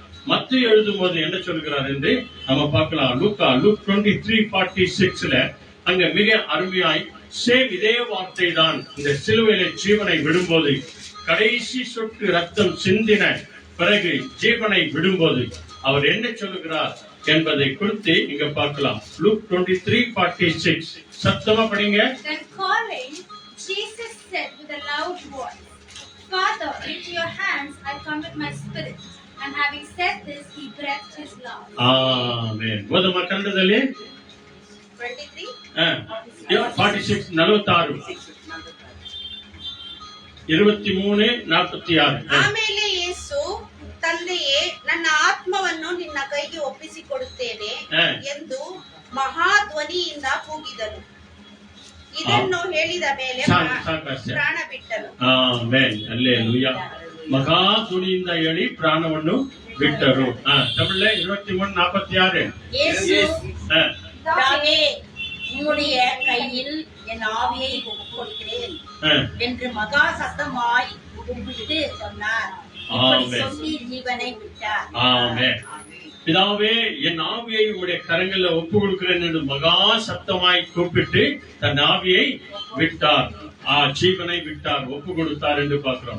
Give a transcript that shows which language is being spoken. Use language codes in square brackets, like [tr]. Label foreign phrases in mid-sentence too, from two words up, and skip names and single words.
[ta] மத்தேயு எழுதும் போது என்ன சொல்கிறார் என்று நம்ம பார்க்கலாம். லூக் 23:46 அங்க மிக அருமையாய் சேம் இதே வார்த்தை தான் இந்த சிலுவையில ஜீவனை விடும்போது, கடைசி சொட்டு ரத்தம் சிந்தின பிறகு ஜீவனை விடும்போது அவர் என்ன சொல்லுகிறார் என்பதை குறித்து இங்க பார்க்கலாம். லூக் 23:46 சத்தமா படிங்க. [en] Then calling, Jesus said with a loud voice, Father, into your hands I commit my spirit. And having said this, he breathed his last. [ta] ஆமென். ஓதுமா கண்டதலே 23 46 46 23:46. [kn] ಆಮೇಲೆ ಯೇಸು ತಂದೆಯೇ, ನನ್ನ ಆತ್ಮವನ್ನು ನಿನ್ನ ಕೈಗೆ ಒಪ್ಪಿಸಿಕೊಡುತ್ತೇನೆ ಎಂದು ಮಹಾಧ್ವನಿಯಿಂದ ಕೂಗಿದನು. ಇದನ್ನು ಹೇಳಿದ ಮೇಲೆ ಪ್ರಾಣ ಬಿಟ್ಟನು. ಆಮೆನ್. ಹಲ್ಲೆಲೂಯಾ. ಮಹಾಧ್ವನಿಯಿಂದ ಹೇಳಿ ಪ್ರಾಣವನ್ನು ಬಿಟ್ಟರು. [ta] ತಮಿಳ 23:46. பிதாவே, உம்முடைய கையில் என் ஆவியை ஒப்புக்கொடுக்கிறேன் என்று மகா சத்தமாய் கூப்பிட்டு சொன்னார். இப்படி சொல்லி ஜீவனை விட்டார். ஆமென். பிதாவே, என் ஆவியை உம்முடைய கரங்களில் ஒப்பு கொடுக்கிறேன் என்று மகா சத்தமாய் கூப்பிட்டு தன் ஆவியை விட்டார், ஜீவனை விட்டார், ஒப்பு கொடுத்தார் என்று பார்க்கிறோம்.